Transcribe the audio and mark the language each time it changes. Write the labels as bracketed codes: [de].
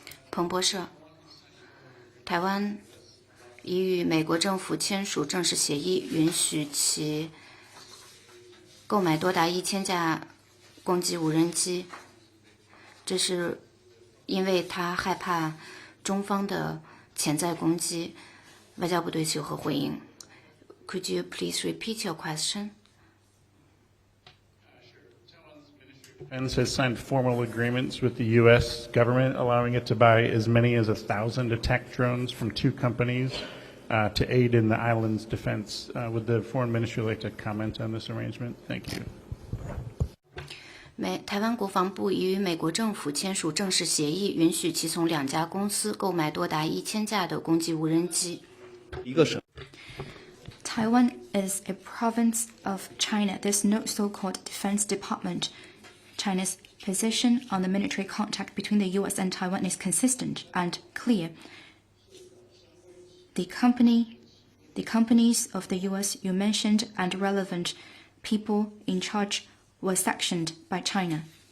[zh] 彭博社，台湾已与美国政府签署正式协议，允许其购买多达1000架攻击无人机。这是因为他害怕中方的潜在攻击。外交部对此有何回应？ [en] Could you please repeat your question? Defense has signed formal agreements with the U.S. government, allowing it to buy as many as 1,000 attack drones from 2 companies to aid in the island's defense. Would the Foreign Ministry like to comment on this arrangement? Thank you. [zh] 台湾国防部已与美国政府签署正式协议，允许其从2家公司购买多达1000架的攻击无人机。一个省。 [en] Taiwan is a province of China. There's no so-called defense department. China's position on the military contact between the U.S. and Taiwan is consistent and clear. The companies of the U.S. you mentioned and relevant people in charge were sanctioned by China.